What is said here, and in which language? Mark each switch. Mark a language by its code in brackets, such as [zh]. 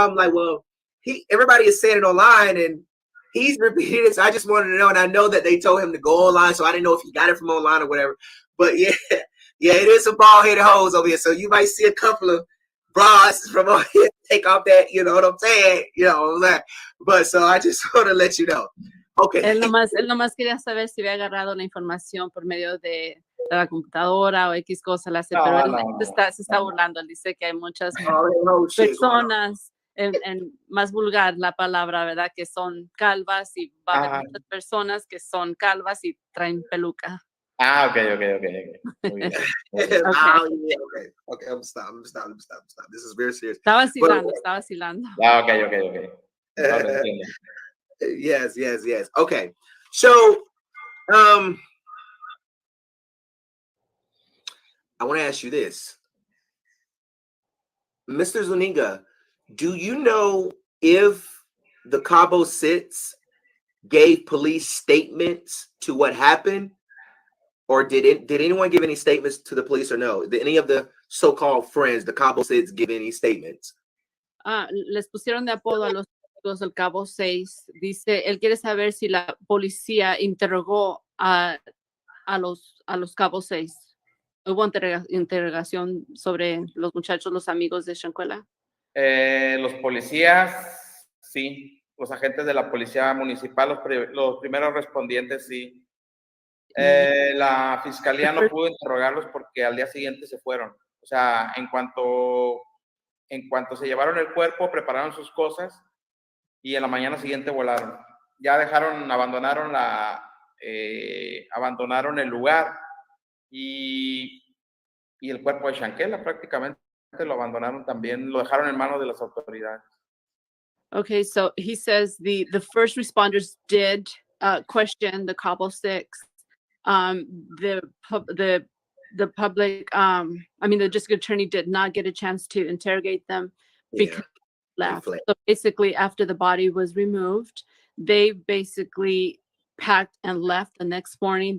[en] I'm like, well, everybody is saying it online, and he's repeating it. So I just wanted to know, and I know that they told him to go online, so I didn't know if he got it from online or whatever. But yeah, it is a bald-headed hose over here. So you might see a couple of bras from over here take off that, you know what I'm saying? You know that. But so I just want to let you know. Okay. [es] Él nomás quería saber si había agarrado la información por medio de la computadora o X cosa, pero él se está burlando. Él dice que hay muchas personas, en más vulgar la palabra, ¿verdad? Que son calvas, y va a haber muchas personas que son calvas y traen peluca. Ah, okay. Muy bien. [en] Okay, I'm stop. This is very serious. [es] Estaba vacilando. Ah, okay. [en] Yes. Okay. So, I want to ask you this. Mr. Zuniga, do you know if the CABO6 gave police statements to what happened? Or did anyone give any statements to the police, or no? Did any of the so-called friends, the CABO6, give any statements? [es] Les pusieron de apodo a los amigos del CABO6. Dice, él quiere saber si la policía interrogó a los CABO6. ¿Hubo interrogación sobre los muchachos, los amigos de Shanquella? Los policías, sí. Los agentes de la policía municipal, los primeros respondientes, sí. La fiscalía no pudo interrogarlos porque al día siguiente se fueron. O sea, en cuanto se llevaron el cuerpo, prepararon sus cosas y en la mañana siguiente volaron. Ya abandonaron el lugar y el cuerpo de Shanquella prácticamente lo abandonaron también, lo dejaron en manos de las autoridades. [en] Okay, so he says the first responders did question the CABO6. The public, the district attorney did not get a chance to interrogate them because they left. So basically, after the body was removed, they basically packed and left the next morning.